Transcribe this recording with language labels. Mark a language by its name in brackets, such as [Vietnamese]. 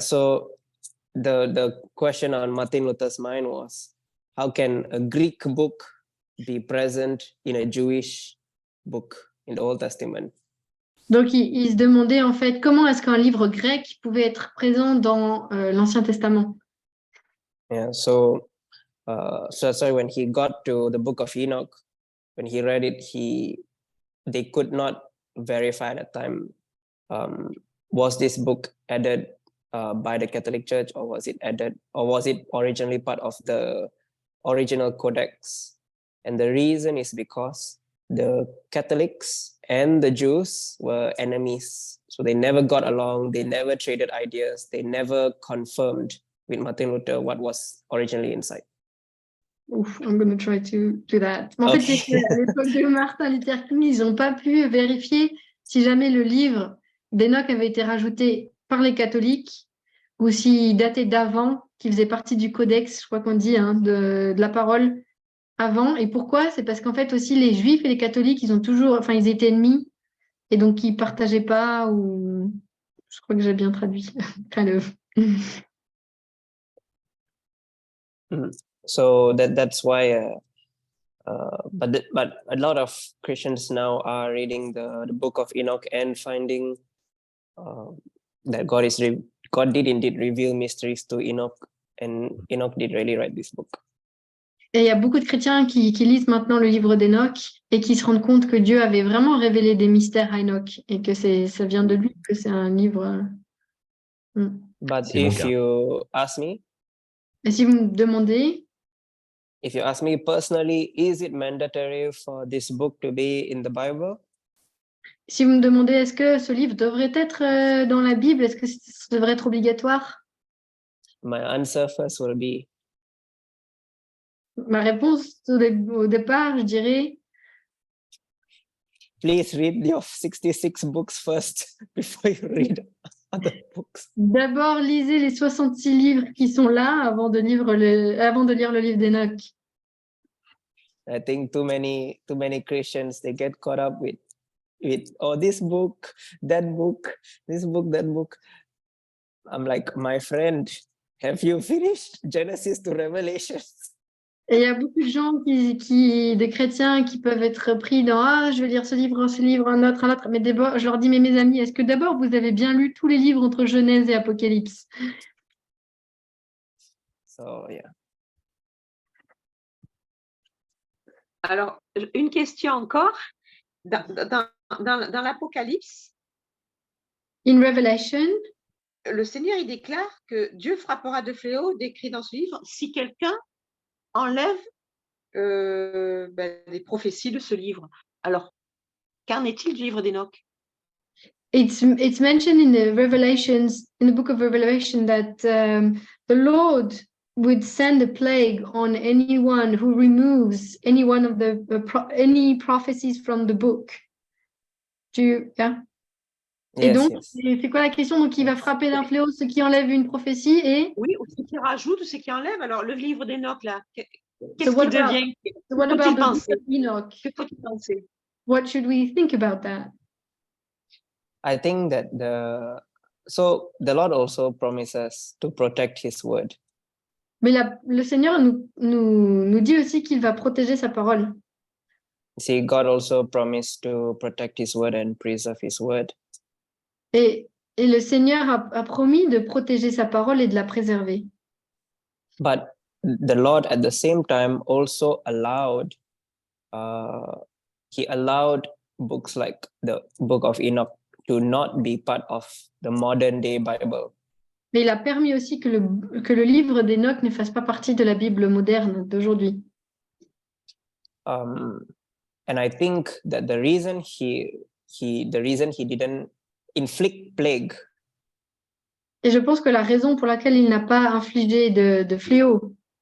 [English] So the question on Martin Luther's mind was, how can a Greek book be present in a Jewish book in the Old Testament? [French] Donc, il se demandait en fait comment est-ce qu'un livre grec pouvait être présent dans l'Ancien Testament. [English] Yeah. So when he got to the book of Enoch, when he read it, they could not verify at the time. Was this book added by the Catholic Church, or was it originally part of the original codex? And the reason is because the Catholics and the Jews were enemies. So they never got along, they never traded ideas, they never confirmed with Martin Luther what was originally inside. Ouf, I'm going to try to do that. [French] En fait, à l'époque de Martin Luther King, ils n'ont pas pu vérifier si jamais le livre d'Enoch avait été rajouté par les catholiques ou s'il datait d'avant, qu'il faisait partie du codex, je crois qu'on dit, de la parole avant. Et pourquoi? C'est parce qu'en fait aussi les juifs et les catholiques, ils étaient ennemis et donc ils partageaient pas, ou je crois que j'ai bien traduit. [English] kind of. So that's why but a lot of Christians now are reading the book of Enoch and finding that God did indeed reveal mysteries to Enoch, and Enoch did really write this book. [French] Et il y a beaucoup de chrétiens qui lisent maintenant le livre d'Enoch et qui se rendent compte que Dieu avait vraiment révélé des mystères à Enoch et que ça vient de lui, que c'est un livre. [English] But [French] C'est mon [English] if [French] cas. [English] you ask me, [French] Et si vous me demandez, [English] if you ask me personally, is it mandatory for this book to be in the Bible? [French] si vous me demandez, est-ce que ce livre devrait être dans la Bible, est-ce que ça devrait être obligatoire? [English] My answer first will be [French] Ma réponse au départ, je dirais, [English] please read your 66 books first before you read other books. [French] d'abord lisez les 66 livres qui sont là avant de lire le livre d'Enoch. [English] I think too many Christians, they get caught up with this book, that book, this book, that book. I'm like, my friend, have you finished Genesis to Revelation? [French] Et il y a beaucoup de gens des chrétiens qui peuvent être pris dans je vais lire ce livre, un autre. Mais d'abord, je leur dis, mais mes amis, est-ce que d'abord vous avez bien lu tous les livres entre Genèse et Apocalypse? [English] So yeah. [French] Alors, une question encore. Dans l'Apocalypse, [English] In Revelation, [French] le Seigneur, il déclare que Dieu frappera de fléau, décrit dans ce livre, si quelqu'un enlève les prophéties de ce livre. Alors, qu'en est-il du livre d'Enoch? [English] it's mentioned in the book of Revelation, that the Lord would send a plague on anyone who removes any one of any prophecies from the book. Yeah? [French] Et donc, c'est quoi la question? Donc, il va frapper d'un fléau ceux qui enlèvent une prophétie et... Oui, ou ceux qui rajoutent, ou ceux qui enlèvent. Alors, le livre d'Enoch, là, qu'est-ce qu'il devient? [English] What about the book of Enoch? [French] Que faut-il penser? [English] What should we think about that? I think that the Lord also promises to protect His word. [French] Mais le Seigneur nous dit aussi qu'il va protéger sa parole. [English] See, God also promised to protect His word and preserve His word. [French] Et le Seigneur a promis de protéger sa parole et de la préserver. [English] But the Lord at the same time also allowed He allowed books like the book of Enoch to not be part of the modern day Bible. [French] Mais il a permis aussi que le livre d'Enoch ne fasse pas partie de la Bible moderne d'aujourd'hui. [English] And I think that the reason he didn't inflict plague [French] Et je pense que la raison pour laquelle il n'a pas infligé de fléau,